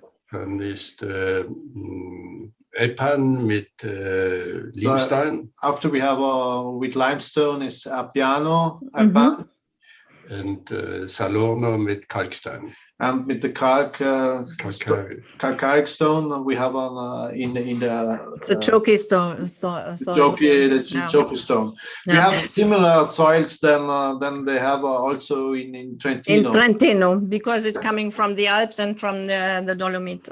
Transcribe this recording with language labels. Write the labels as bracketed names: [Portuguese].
[German] Dann ist Epan mit Limestone. [English] After we have with limestone is Appiano, Epan. [German] And Salorno mit Kalkstein. [English] And with the calcaric stone, we have in the chalky stone. Chalky stone. We have similar soils than they have also in Trentino. In Trentino, because it's coming from the Alps and from the Dolomites.